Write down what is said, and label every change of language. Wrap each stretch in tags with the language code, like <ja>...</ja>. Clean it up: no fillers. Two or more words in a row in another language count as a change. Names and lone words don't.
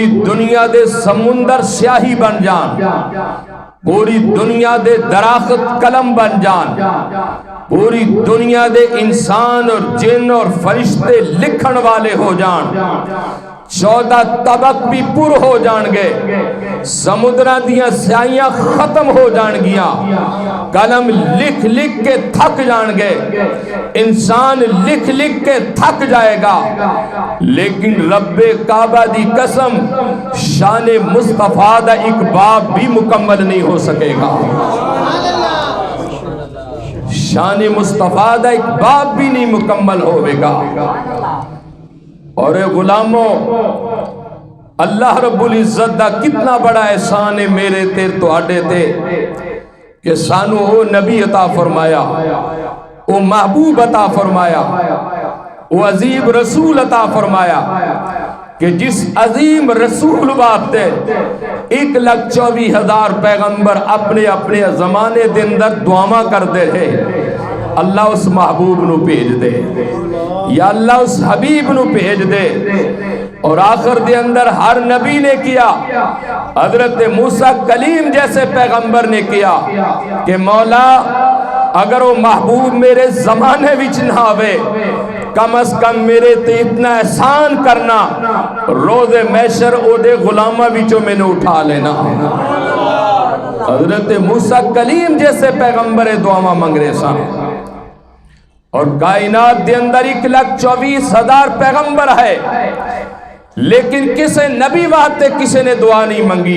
<pa>دنیا دے سمندر سیاہی بن جان، پوری دنیا دے درخت قلم بن جان، پوری دنیا دے انسان اور جن اور فرشتے لکھن والے ہو جان، 14 طبق بھی پر ہو جان گے، سمندرہ دیاں سیاہیاں ختم ہو جان گیا، قلم لکھ لکھ کے تھک جان گے، انسان لکھ لکھ کے تھک جائے گا، لیکن رب کعبہ دی قسم شان مصطفیٰ دا ایک باب بھی مکمل نہیں ہو سکے گا۔ شان مصطفیٰ دا ایک باب بھی نہیں مکمل ہوئے گا۔ اور اے غلاموں،</pa> <ar>اللہ رب العزت</ar> <pa>دا کتنا بڑا احسان ہے میرے تیر تو آڈے تے کہ سانو او نبی عطا فرمایا، او محبوب عطا فرمایا، او عظیم رسول عطا فرمایا کہ جس عظیم رسول باتے 1,24,000 پیغمبر اپنے اپنے زمانے دے اندر دعاواں کر دے رہے، اللہ اس محبوب نو بھیج دے،</pa> <ar>یا اللہ</ar> <pa>اس حبیب نو بھیج دے۔ اور آخر دے اندر ہر نبی نے کیا، حضرت موسیٰ کلیم جیسے پیغمبر نے کیا کہ مولا اگر وہ محبوب میرے زمانے وچ نہ آوے، کم از کم میرے تے اتنا احسان کرنا، روز محشر او دے غلامہ وچوں میں نے اٹھا لینا۔ حضرت موسیٰ کلیم جیسے پیغمبر دعاواں منگ رہے سن، اور کائنات دے اندر 1,24,000 پیغمبر ہے، لیکن کسے نبی واسطے کسے نے دعا نہیں منگی۔</pa>